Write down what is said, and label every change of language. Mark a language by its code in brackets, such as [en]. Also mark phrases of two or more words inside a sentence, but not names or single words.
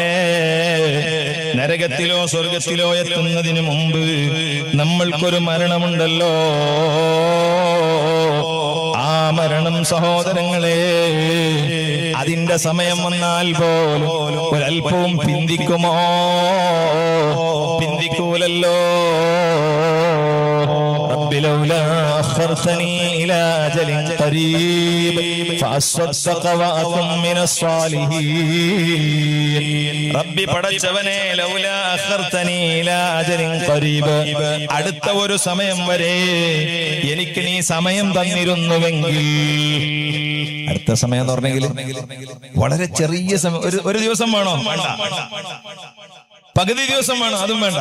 [ml] നരകത്തിലോ സ്വർഗത്തിലോ എത്തുന്നതിന് മുമ്പ് നമ്മൾക്കൊരു മരണമുണ്ടല്ലോ. ആ മരണം സഹോദരങ്ങളെ, അതിന്റെ സമയം വന്നാൽ പോലും ഒരൽപ്പവും പിന്തിക്കുമോ? പിന്തിക്കൂലല്ലോ. [ar] لولا أخرتني إلى أجل قريب فأصدق وأكن من الصالحين. [ml] ربي പടച്ചവനെ, [ar] لولا أخرتني إلى أجل قريب, [ml] അടുത്ത ഒരു സമയം വരെ എനിക്ക് നീ സമയം തന്നിരുന്നുവെങ്കിൽ. അടുത്ത സമയം എന്ന് പറഞ്ഞെങ്കിൽ വളരെ ചെറിയ സമയം. ഒരു ദിവസം വേണോ? വേണ്ട. പകുതി ദിവസം വേണോ? അതും വേണ്ട.